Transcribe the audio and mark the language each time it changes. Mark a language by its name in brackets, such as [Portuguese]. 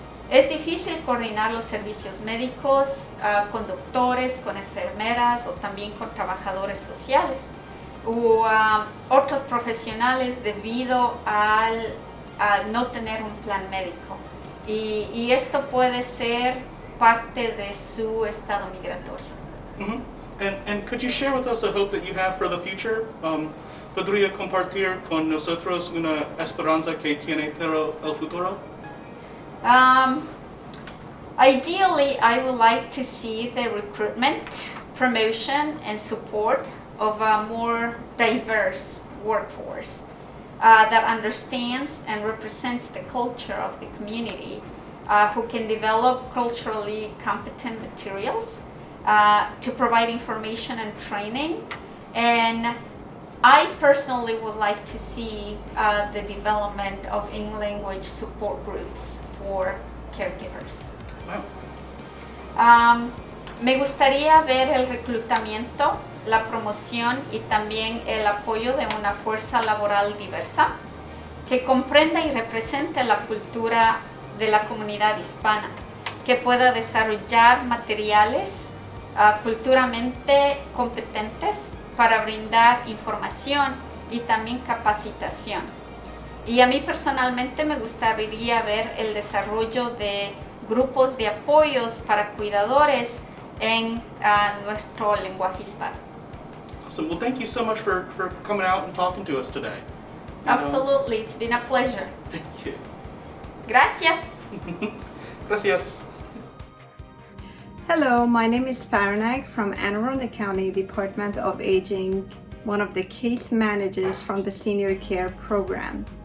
[Spanish] Es difícil coordinar los servicios médicos con doctores, con enfermeras o también con trabajadores sociales u otros profesionales debido a no tener un plan médico. Y esto puede ser parte de su estado migratorio. Mm-hmm. [English] And could you share with us a hope that you have for the future? [Spanish] ¿Podría compartir con nosotros una esperanza que tiene para el futuro? [English] Ideally, I would like to see the recruitment, promotion, and support of a more diverse workforce that understands and represents the culture of the community, who can develop culturally competent materials to provide information and training. And I personally would like to see the development of English support groups for caregivers. Wow. [Spanish] Me gustaría ver el reclutamiento, la promoción y también el apoyo de una fuerza laboral diversa que comprenda y represente la cultura de la comunidad hispana, que pueda desarrollar materiales culturalmente competentes para brindar información y también capacitación. Y a mí personalmente me gustaría ver el desarrollo de grupos de apoyos para cuidadores en nuestro lenguaje hispano. [English] Awesome. Well, thank you so much for coming out and talking to us today. Absolutely, it's been a pleasure. Thank you. [Spanish] Gracias. Gracias. [English] Hello, my name is Farnag from Anne Arundel County Department of Aging, one of the case managers from the Senior Care Program.